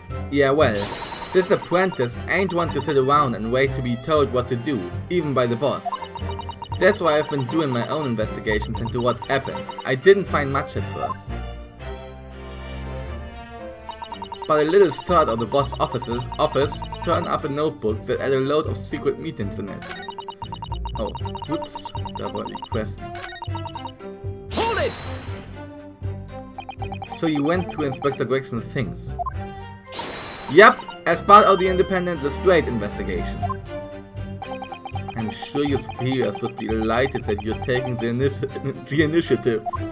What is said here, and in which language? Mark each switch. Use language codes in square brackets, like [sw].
[en] Yeah, well, this apprentice ain't one to sit around and wait to be told what to do, even by the boss. That's why I've been doing my own investigations into what happened. I didn't find much at first. But a little start of the boss office turned up a notebook that had a load of secret meetings in it. [de] Oh, whoops, da wollte ich pressen. [en] Hold it! So you went through Inspector Gregson's things. Yep, as part of the independent Lestrade investigation. I'm sure your superiors would be delighted that you're taking the initiative.